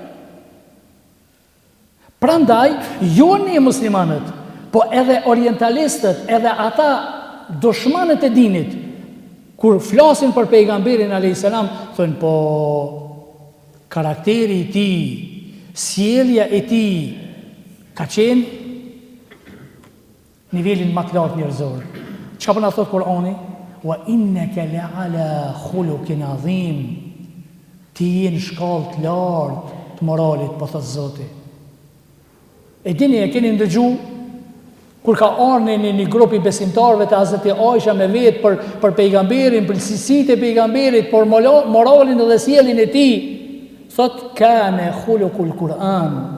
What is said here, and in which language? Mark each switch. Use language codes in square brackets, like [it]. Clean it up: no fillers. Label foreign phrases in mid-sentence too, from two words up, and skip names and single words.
[sq] Prandaj, jo ne muslimanët, po edhe orientalistët, edhe ata dushmanët e dinit, kur flasin për pejgamberin a.s., thënë, po karakteri I tij, sjellja e tij ka qenë nivelin më të lartë njerëzor. Çka po na thot Kurani? [ar] وإنك لعلى خلق عظيم. [sq] Ti je në shkallë të lartë të moralit, po thot Zoti. E dini, e keni ndëgju kur ka ardhur në një grup I besimtarëve të Hazreti Aisha me vetë për pejgamberin, për cilësitë e pejgamberit, për moralin dhe sjelljen e tij, thot [ar] كان خلقه القرآن.